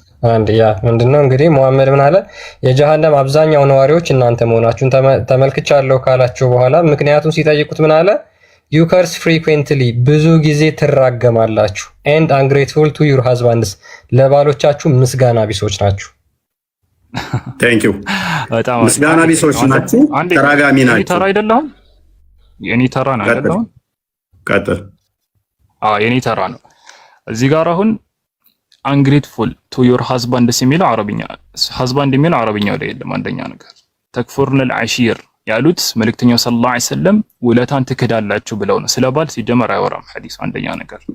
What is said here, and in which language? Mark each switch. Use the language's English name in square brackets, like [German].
[Amharic] አንድ ያ ምንድነው እንግዲህ ሙሐመድ ምን አለ? የጀሃነም አብዛኛው ነዋሪዎች እናንተ መሆናችሁን ተመልክቻለሁ ካላቸው በኋላ ምክንያቱም ሲጠይቁት ምን አለ? [English] you curse frequently [Amharic] ብዙ ጊዜ ትራገማላችሁ [English] and ungrateful to your husbands [Amharic] ለባሎቻችሁ ምስጋና ቢሶች ናችሁ። [English] thank you [Amharic] ምስጋና ቢሶች ናችሁ፣ ተራጋሚ ናችሁ። ተራ አይደለም የኔ ተራ ነው አይደለም። ቀጥል። የኔ ተራ ነው። እዚህ ጋር አሁን [English] ungrateful to your husbands [Amharic] የሚለው አረብኛ husband የሚለው አረብኛው ላይ የለም። አንደኛ ነገር ተክፉርነል አሺር ያሉት መልእክተኛው ሰለላሁ ዐለይሂ ወሰለም ውለታን ትክዳላችሁ ብለው ነው። ስለባል ሲጀመር አይወራም ሐዲስ። አንደኛ ነገር